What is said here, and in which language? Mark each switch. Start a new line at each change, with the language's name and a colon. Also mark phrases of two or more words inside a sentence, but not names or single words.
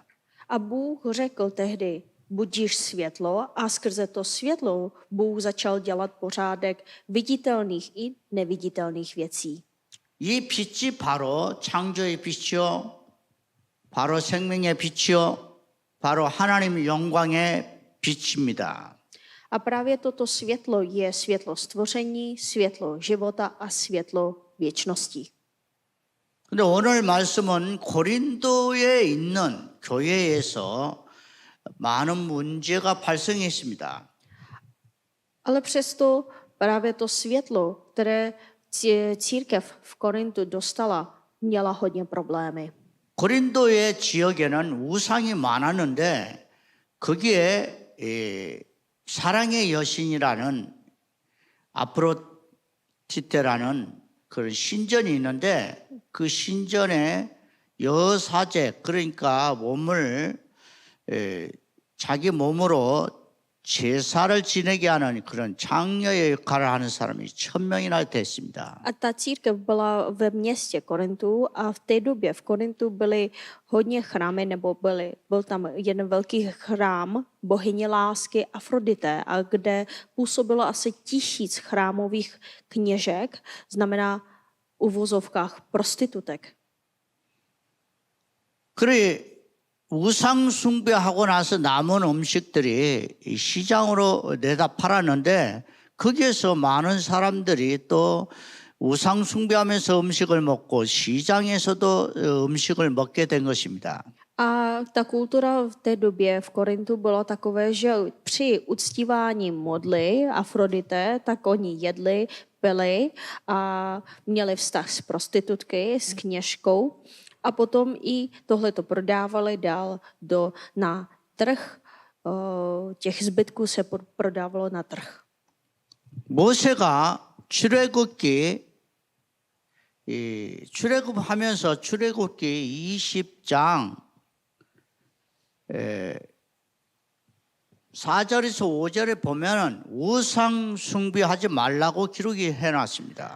Czech: A Bůh řekl tehdy, budíš světlo, a skrze to světlo Bůh začal dělat pořádek viditelných i neviditelných věcí.
Korean: 이 빛이 바로 창조의 빛이요, 바로 생명의 빛이요, 바로 하나님의 영광의 빛입니다.
Czech: A právě toto světlo je světlo stvoření, světlo života a světlo věčnosti.
Korean: 근데 오늘 말씀은 고린도에 있는 교회에서 많은 문제가 발생했습니다.
Czech: Ale přesto právě to světlo, které církev v Korintu dostala, měla hodně problémy.
Korean: 고린도의 지역에는 우상이 많았는데 거기에 사랑의 여신이라는 아프로디테라는 그런 신전이 있는데 그 신전에 여사제, 그러니까 자기 몸으로 제사를 지내게 하는 그런 장녀의 역할을 하는 사람이 1000명이나 됐습니다.
Czech: A ta církev byla ve městě Korintu a v té době v Korintu byly hodně chrámy, nebo byl tam jeden velký chrám bohyně lásky Afrodité, a kde působilo asi 1000 chrámových kněžek, znamená v uvozovkách prostitutek.
Korean: 그래 우상 숭배하고 나서 남은 음식들이 시장으로 내다 팔았는데 거기에서 많은 사람들이 또 우상 숭배하면서 음식을 먹고 시장에서도 음식을 먹게 된 것입니다.
Czech: A ta kultura v té době v Korintu byla takové, že při uctívání modly Afrodité, tak oni jedli, pili a měli vztah s prostitutky, s kněžkou. A potom i tohleto prodávali dál na trh. Těch zbytků se prodávalo na trh.
Korean: 모세가 출애굽하면서 출애굽기 20장 4절에서 5절에 보면은 우상 숭배하지 말라고 기록이 해놨습니다.